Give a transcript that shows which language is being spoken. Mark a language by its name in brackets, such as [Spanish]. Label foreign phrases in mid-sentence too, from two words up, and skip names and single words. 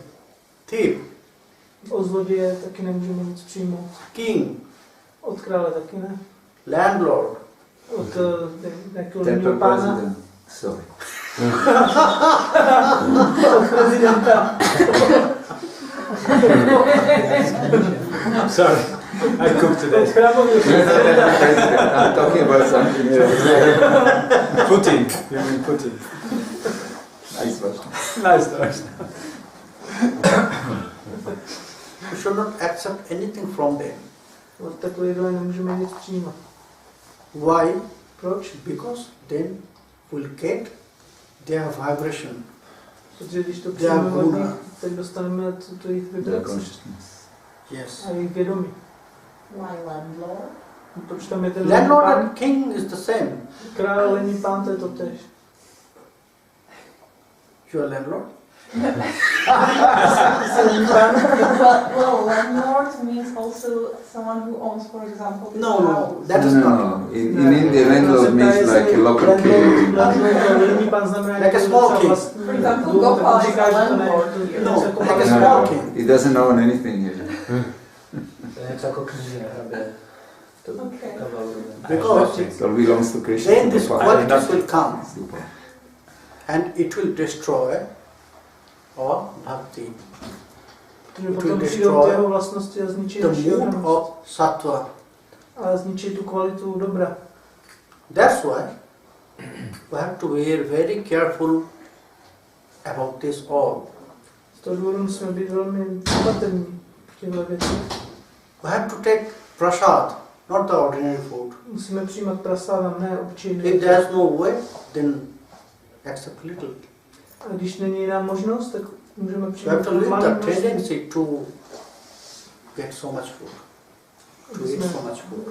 [English] Thief, [Czech] Od zloděje taky nemůžeme nic přijmout. [English] king, [Czech] Od krále taky ne. [English] landlord, [Czech] Od nějakého [English] Temple [Czech] líního pána. [English] president. Sorry. [Czech] Od prezidenta. [English] Sorry, I cooked [Czech] Od [English] today. [Czech] chrámového prezidenta. [English] I'm talking about something else. Putin, you mean Putin. Nice version. Nice. we should not accept anything from them. [Czech] Od takové jídla nemůžeme nic přijímat. [English] Why? [Czech] Proč? [English] Because then we'll get their vibration. [Czech] Protože když to [English] Their [Czech] přijmeme od nich, [English] guna. [Czech] tak dostaneme tu jejich [English] Their [Czech] vibraci [English] consciousness. Yes. [Czech] a jejich vědomí. [English] Why landlord? [Czech] Proč tam je ten [English] Landlord [Czech] pán? [English] and king is the same. [Czech] Král, lenní pán, to je to tež. [English] You are landlord? Well, landlord means also someone who owns, for example, this No, house. that is not. In India, landlord means like a local king. [Czech] Lenní pán znamená [English] Like a small king. For example, Gopal is a landlord here. No, [Czech] jako [English] like a [Czech] malý [English] small [Czech] pán. [English] king. He doesn't own anything here. [Czech] To je něco jako kníže, aby to [English] Okay. Because It all belongs to Krishna. then these qualities will come Super. and it will destroy our bhakti. [Czech] Protože potom přijdou ty jeho vlastnosti a zničí [English] The [Czech] naši [English] mood [Czech] oddanost. [English] of sattva. [Czech] A zničí tu kvalitu dobra. [English] That's why we have to be very careful about this all. [Czech] Z toho důvodu musíme být velmi opatrní těchto věcech. [English] We have to take prasad, not the ordinary food. [Czech] Musíme přijímat prasáda, ne obyčejné. [English] If there's no way, then accept little. [Czech] A když není jiná možnost, tak můžeme [English] You have [Czech] přijímat [English] to leave [Czech] malé [English] the [Czech] množství. [English] tendency to get so much food, to eat so much food.